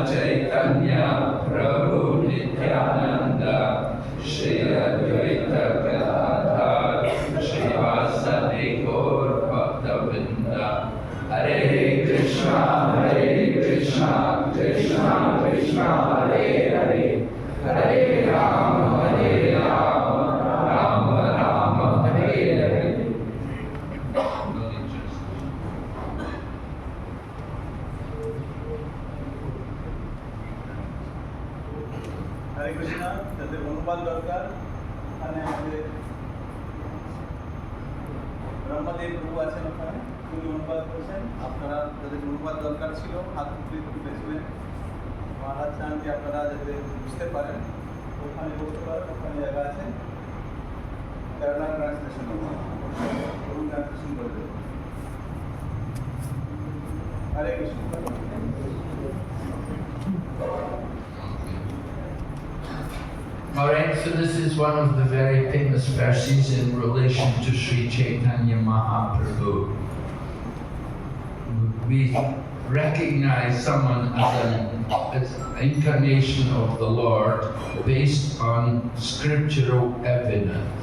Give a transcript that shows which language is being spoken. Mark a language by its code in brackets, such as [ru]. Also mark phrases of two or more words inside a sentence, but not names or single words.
[sa] Chaitanya Prabhu Nityananda Shri Advaita Gadadhar Srivasadi Gaur Bhaktavinda Hare Krishna Krishna Krishna Hare Hare Hare Rama Rama Rama Hare Hare. [bn] হরে কৃষ্ণ, যাদের অনুবাদ দরকার, ওখানে আমাদের ব্রহ্মদেব প্রভু আছেন, ওখানে তিনি অনুবাদ করেছেন। আপনারা যাদের অনুবাদ দরকার ছিল হাত তুলেছিলেন, মহারাজ চান যে আপনারা যাতে বুঝতে পারেন ওখানে বসতে পারেন, ওখানে জায়গা আছে। কেরালা [en] translation translation [bn] করে দেবেন। হরে কৃষ্ণ। [en] Alright, so this is one of the very famous verses in relation to Sri Chaitanya Mahaprabhu. We recognize someone as an incarnation of the Lord based on scriptural evidence.